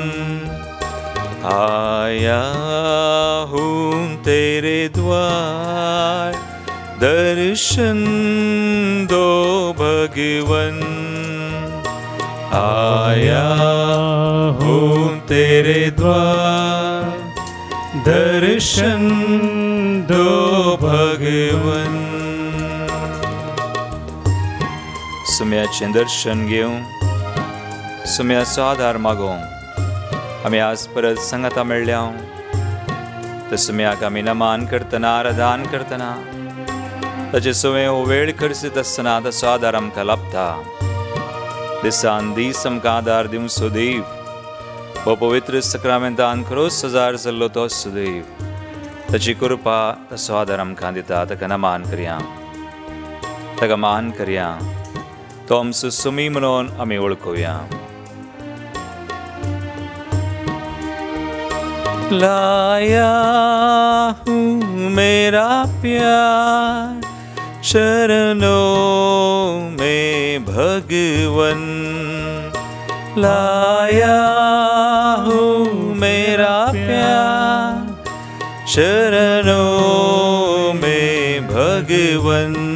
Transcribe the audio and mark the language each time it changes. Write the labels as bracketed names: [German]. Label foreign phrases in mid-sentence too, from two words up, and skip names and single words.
[Hindi] आया हूँ तेरे द्वार, दर्शन दो भगवन. आया हूँ तेरे द्वार, दर्शन दो भगवन. [Konkani] सुम्याचें दर्शन घेवं, सुम्याचो आधार मागोवंक आमी आज परत संगता मेळ्ळ्या. ते सुम्याक आमी नमान करतना, आराधन करतना ताचे सुवें हो वेळ करसीत आसतना ताचो आदार आमकां लाभता. दिसान दीस आमकां आदार दिवचो देव हो पवित्र सक्रामेंतान खरोच हजार जाल्लो तो देव. ताची कृपा ताचो आदार आमकां दिता. ताका नमान करया, ताका मान करया. तो आमचो सुमी म्हणून आमी वळखुया. [Hindi] लाया हूँ मेरा प्यार चरणों में भगवन. लाया हूँ मेरा प्यार चरणों में भगवन.